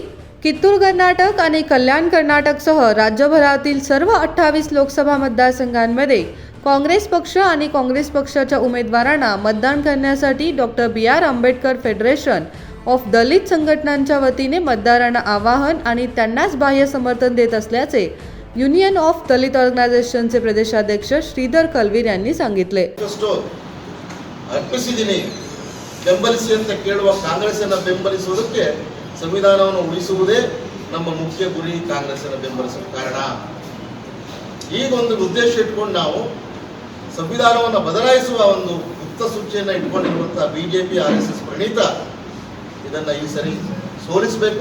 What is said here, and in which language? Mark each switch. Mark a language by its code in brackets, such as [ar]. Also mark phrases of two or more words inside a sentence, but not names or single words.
[mr] कित्तूर कर्नाटक आणि कल्याण कर्नाटकसह राज्यभरातील सर्व 28 लोकसभा मतदारसंघांमध्ये काँग्रेस पक्ष आणि काँग्रेस पक्षाच्या उमेदवारांना मतदान करण्यासाठी डॉक्टर बी.आर. आंबेडकर फेडरेशन ऑफ दलित संघटनांच्या वतीने मतदारांना आवाहन आणि त्यांनाच बाह्य समर्थन देत असल्याचे युनियन ऑफ दलित ऑर्गनायझेशनचे प्रदेशाध्यक्ष श्रीधर कलवीर यांनी सांगितले। [kn] ಬೆಂಬಲಿಸಿ ಅಂತ ಕೇಳುವ ಕಾಂಗ್ರೆಸ್ಸನ್ನು ಬೆಂಬಲಿಸುವುದಕ್ಕೆ ಸಂವಿಧಾನವನ್ನು ಉಳಿಸುವುದೇ ನಮ್ಮ ಮುಖ್ಯ ಗುರಿ। ಕಾಂಗ್ರೆಸ್ಸನ್ನು ಬೆಂಬಲಿಸುವ ಕಾರಣ ಈಗ ಒಂದು ಉದ್ದೇಶ ಇಟ್ಕೊಂಡು ನಾವು ಸಂವಿಧಾನವನ್ನು ಬದಲಾಯಿಸುವ ಒಂದು ಗುಪ್ತ ಸೂಚನೆಯನ್ನು ಇಟ್ಕೊಂಡಿರುವಂತಹ ಬಿಜೆಪಿ ಆರ್ಎಸ್ಎಸ್ ಪ್ರಣೀತ ಇದನ್ನ ಈ ಸರಿ ಸೋಲಿಸಬೇಕು।